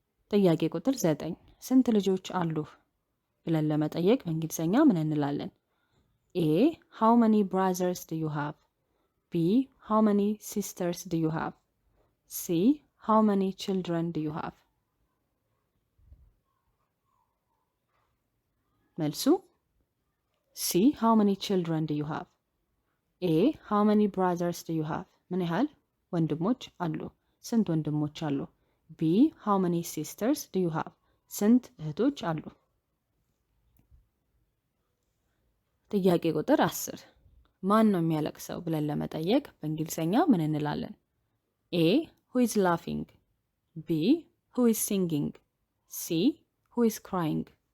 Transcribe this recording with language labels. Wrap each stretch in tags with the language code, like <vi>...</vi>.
<am>ጥያቄ ቁጥር 9 ስንት ልጆች አሉህ ብለን ለመጠየቅ በእንግሊዘኛ ምን እንላለን?</am> <en>A how many brothers do you have? B how many sisters do you have? C how many children do you have?</en> <am>መልሱ</am> <en>C how many children do you have?</en> <am>ኤ</am> <en>how many brothers do you have?</en> <am>ምን ያህል ወንድሞች አሉ? ስንት ወንድሞች አሉ?</am> <en>ቢ how many sisters do you have?</en> <am>ስንት እህቶች አሉ? ጥያቄ ቁጥር 10 ማን ነው የሚያለቅሰው ብለን ለመጠየቅ በእንግሊዘኛ ምን እንላለን?</am> <en>ኤ who is laughing? ቢ who is singing? ሲ who is crying?</en>